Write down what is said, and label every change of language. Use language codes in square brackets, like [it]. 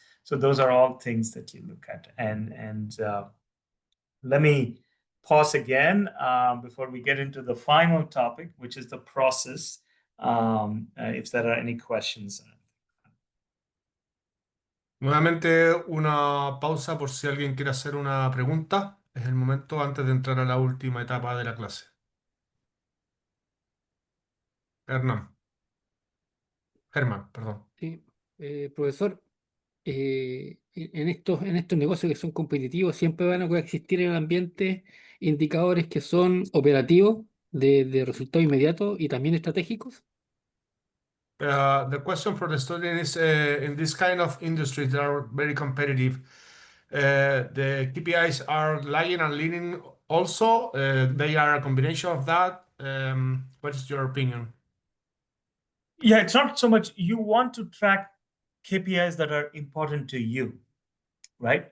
[en] So those are all things that you look at. And let me pause again before we get into the final topic, which is the process, if there are any questions. [es] Nuevamente una pausa por si alguien quiere hacer una pregunta. Es el momento antes de entrar a la última etapa de la clase. Hernán. Germán, perdón. Sí, profesor, en estos negocios que son competitivos, siempre van a coexistir en el ambiente indicadores que son operativos, de resultado inmediato y también estratégicos. [en] The question for the student is in this kind of industries that are very competitive, the KPIs are lying and leaning also. They are a combination of that. What is your opinion? Yeah, it's not so much you want to track KPIs that are important to you, right?